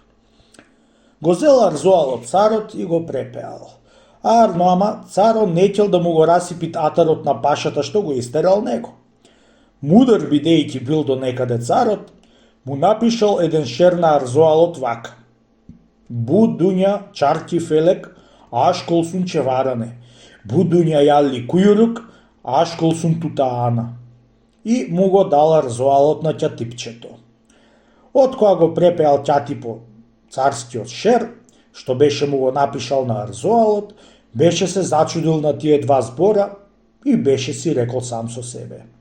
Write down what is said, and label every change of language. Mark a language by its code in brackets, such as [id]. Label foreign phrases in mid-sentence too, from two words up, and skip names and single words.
[mk] Го зел арзоалот царот и го препеал. Арно ама царот неќел да му го расипит атарот на пашата што го истерал него. Мудар бидејќи бил до некаде царот, му напишал еден шер на арзоалот вака. [tr] Bu dünya çarkı felek, aşkolsun çevirene. Bu dünya yağlı kuyruk, aşkolsun tutana. [mk] И му го дал арзоалот на ќатипчето. Од кога го препеал ќатипо царскиот шер, што беше му го напишал на арзоалот, беше се зачудил на тие два збора и беше си рекол сам со себе.